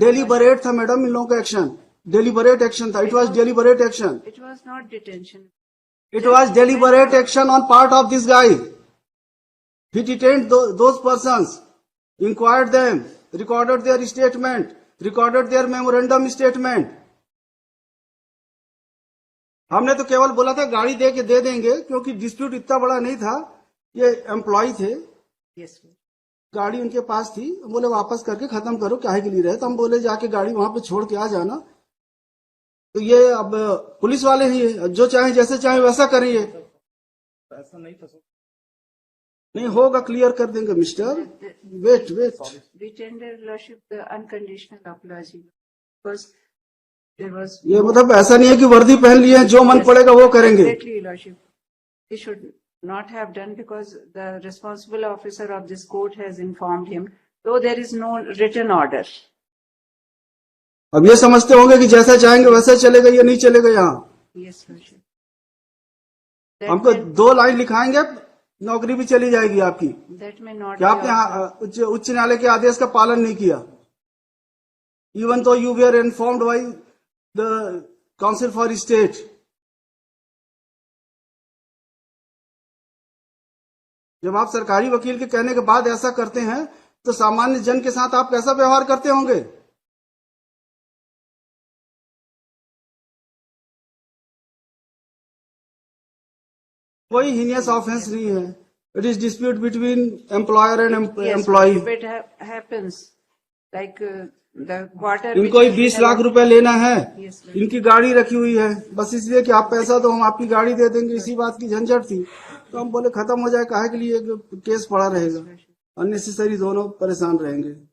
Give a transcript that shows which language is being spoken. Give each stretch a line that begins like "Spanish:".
Hindi: Deliberate था madam इन लोगों का एक्शन। डेलीबरेट एक्शन था।
English: It was deliberate action. It was not detention. It was deliberate action on part of this guy. He detained those persons, inquired them, recorded their statement, recorded their memorandum statement.
Hindi: हमने तो केवल बोला था गाड़ी दे देंगे, क्योंकि dispute इतना बड़ा नहीं था। ये एम्प्लॉय थे,
English: Yes, sir.
Hindi: गाड़ी उनके पास थी। बोले वापस करके खत्म करो, काहे के लिए रहे? तो हम बोले जाके गाड़ी वहां पे छोड़ के आ जाना। तो ये अब पुलिस वाले ही जो चाहे जैसे चाहे वैसा करिए। ऐसा नहीं था सर। नहीं होगा, क्लियर कर देंगे mister.
English: Wait. We tender Lordship the unconditional apology because there was.
Hindi: ये मतलब ऐसा नहीं है कि वर्दी पहन लिए हैं, जो मन पड़ेगा वो करेंगे।
English: Exactly, Lordship. He should not have done because the responsible officer of this court has informed him, though there is no written order.
Hindi: अब ये समझते होंगे कि जैसा चाहेंगे वैसा चलेगा, ये नहीं चलेगा यहाँ।
English: Yes, Lordship.
Hindi: हमको 2 लाइन लिखाएंगे, नौकरी भी चली जाएगी आपकी।
English: That may not.
Hindi: क्या
English: be
Hindi: आपने उच्च न्यायालय के आदेश का पालन नहीं किया?
English: Even तो you were informed by the counsel for state.
Hindi: जब आप सरकारी वकील के कहने के बाद ऐसा करते हैं, तो सामान्य जन के साथ आप कैसा व्यवहार करते होंगे? कोई हीनियस ऑफेंस नहीं है।
English: It is dispute between employer and employee. It happens like the quarter.
Hindi: इनको ही 20 लाख रुपए लेना है।
English: Yes, sir.
Hindi: इनकी गाड़ी रखी हुई है, बस इसलिए कि आप पैसा दो, हम आपकी गाड़ी दे देंगे। इसी बात की झंझट थी, तो हम बोले खत्म हो जाए, काहे के लिए केस पड़ा रहेगा? अननेसेसरी दोनों परेशान रहेंगे।